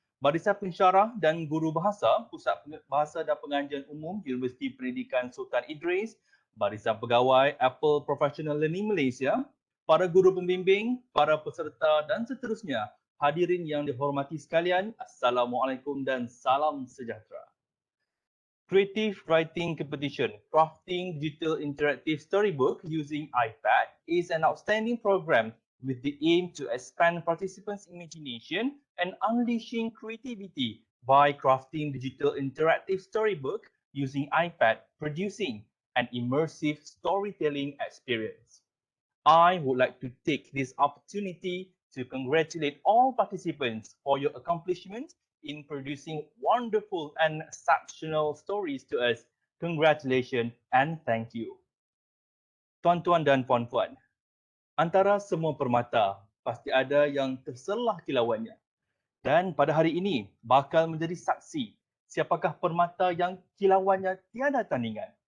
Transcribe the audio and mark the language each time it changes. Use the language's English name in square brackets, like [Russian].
[Malay] Barisan Pensyarah dan Guru Bahasa, Pusat Bahasa dan Pengajian Umum Universiti Pendidikan Sultan Idris. Barisan Pegawai Apple Professional Learning Malaysia. Para guru pembimbing, para peserta dan seterusnya. Hadirin yang dihormati sekalian, Assalamualaikum dan salam sejahtera. [English] Creative Writing Competition, Crafting Digital Interactive Storybook Using iPad is an outstanding program with the aim to expand participants' imagination and unleashing creativity by crafting digital interactive storybook using iPad, producing an immersive storytelling experience. I would like to take this opportunity to congratulate all participants for your accomplishment in producing wonderful and exceptional stories to us. Congratulations and thank you. [Malay] Tuan-tuan dan puan-puan, antara semua permata pasti ada yang terselah kilauannya. Dan pada hari ini bakal menjadi saksi siapakah permata yang kilauannya tiada tandingan.